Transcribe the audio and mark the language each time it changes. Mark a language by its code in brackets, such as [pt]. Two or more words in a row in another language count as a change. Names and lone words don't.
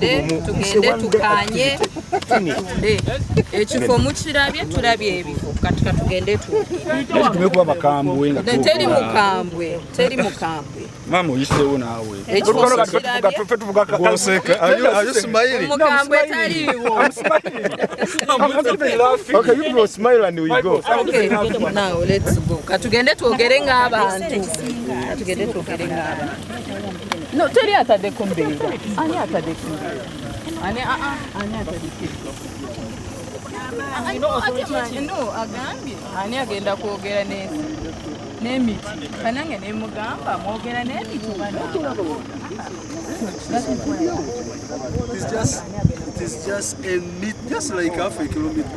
[lg] tugende tukanye ekifo mukirabye tulabye ebifo katika tugende tumekuba bakambwe nga teri mukambwe mama oyiseewo naawe mukambwe taliiwo. [en] okay you go smile and we go Okay, now let's go. [lg] Katugende twogere ng'abantu. No, teri atadde ku mbeera. Ani atadde ku mbeera? Ani atadde ku mbeera? No, agambye ani agenda kwogera n'emiti kanange ne mugamba mwogera n'emiti [en] It is just a meet, just like half a kilometer.